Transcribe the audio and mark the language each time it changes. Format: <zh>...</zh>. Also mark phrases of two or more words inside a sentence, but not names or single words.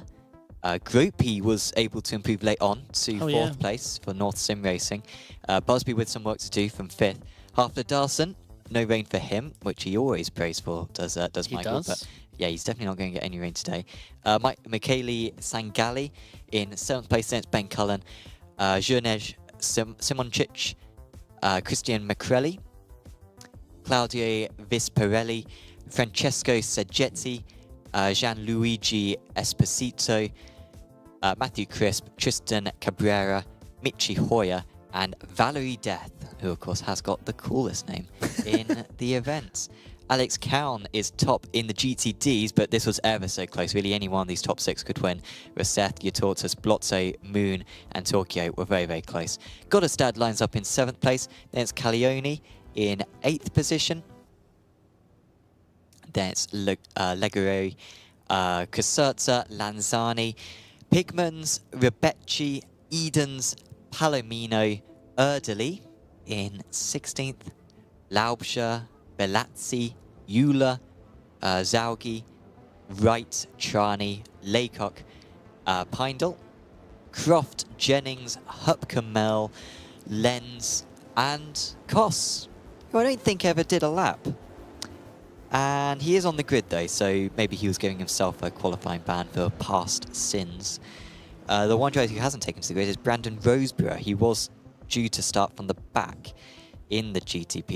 <en>Gropey was able to improve late on to 4th place for North Sim Racing. Busby with some work to do from 5th. Hafler Darson, no rain for him, which he always prays for, does Michael. But yeah, he's definitely not going to get any rain today. Michele Sangali in 7th place. Then it's Ben Cullen, Jurnej Simoncic, Christian Macrelli, Claudio Visparelli, Francesco Saggetti, Gianluigi Esposito, Matthew Crisp, Tristan Cabrera, Michi Hoyer, and Valerie Death, who of course has got the coolest name in the events. Alex Cowan is top in the GTDs, but this was ever so close. Really, any one of these top 6 could win. Roseth, Yatortus, Blotzo, Moon, and Tokyo were very, very close. Goddestad lines up in 7th place. Then it's Caglione in 8th position. Then it's Legere, Caserta, Lanzani, Pigmans, Rebecci, Edens, Palomino, Erdely in 16th. Laubscher, Belazzi, Euler, Zaugi, Wright, Trani, Laycock, Pindle, Croft, Jennings, Hupkamel, Lenz, and Koss, who I don't think ever did a lap. And he is on the grid though, so maybe he was giving himself a qualifying ban for past sins. The one driver who hasn't taken to the grid is Brandon Roseborough. He was due to start from the back in the GTPs.</en>